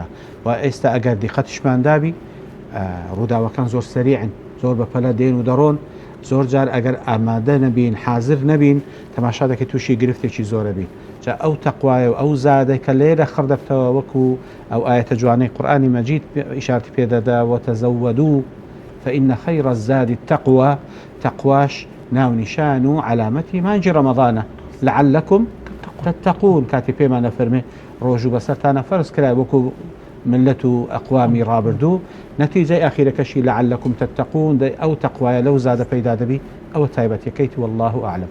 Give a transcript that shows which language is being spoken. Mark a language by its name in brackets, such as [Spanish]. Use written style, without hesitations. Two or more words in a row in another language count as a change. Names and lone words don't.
[Central Kurdish] و ئێستا ئەگەر دیقەتیشمان دابی، ڕووداوەکان زۆر سەریعن، زۆر بەپەلە دێن و دەڕۆن. زۆر جار ئەگەر ئامادە نەبین، حازر نەبین، تەماشا دەکەی تووشی گرفتێکی زۆرە بین. جا ئەو تەقوایە و ئەو زادەی کە لێرە خڕدەبتەوە، وەکو ئەو ئاەتە جوانەی قورئانی مەجید ئیشارەتی پێدەدا، [Arabic] وتەزەودوا فإن خير الزاد التقوى. [Central Kurdish] تقواش ناو نیشان و علامەتی مانگی ڕەمەزانە [Arabic] لعلكم تتقون. [Central Kurdish] کاتی پێمانە فەرمێ ڕۆژ و بەسەرتانە فەرز کرا وەکو ملت و ئەقوامی ڕابردوو، نەتیجەی ئاخیرەکەشی [Arabic] لعلكم تتقون. [Central Kurdish] ئەو تەقوایە لەو زادە پەیدا دەبی، ئەوە تایبەتیەکەیت [Arabic] والله ئەعلم.